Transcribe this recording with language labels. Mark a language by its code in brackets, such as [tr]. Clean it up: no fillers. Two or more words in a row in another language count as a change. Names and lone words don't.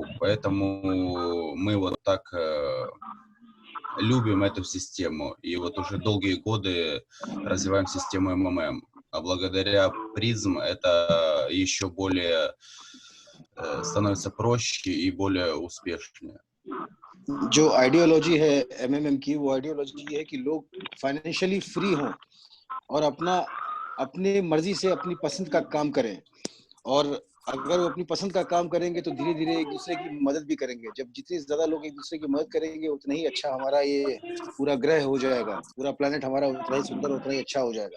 [ru] Поэтому мы вот так любим эту систему. И вот уже долгие годы развиваем систему МММ. А благодаря призм это еще более становится проще и более успешнее. [hi] जो आइडियोलॉजी है एमएमएम की, वो आइडियोलॉजी ये है कि लोग फाइनेंशियली फ्री हों और अपनी मर्जी से अपनी पसंद का काम करें। और अगर वो अपनी पसंद का काम करेंगे तो धीरे धीरे एक दूसरे की मदद भी करेंगे। जब जितने ज्यादा लोग एक दूसरे की मदद करेंगे उतना ही अच्छा हमारा ये पूरा ग्रह हो जाएगा, पूरा प्लेनेट हमारा उतना ही सुंदर, उतना ही अच्छा हो जाएगा।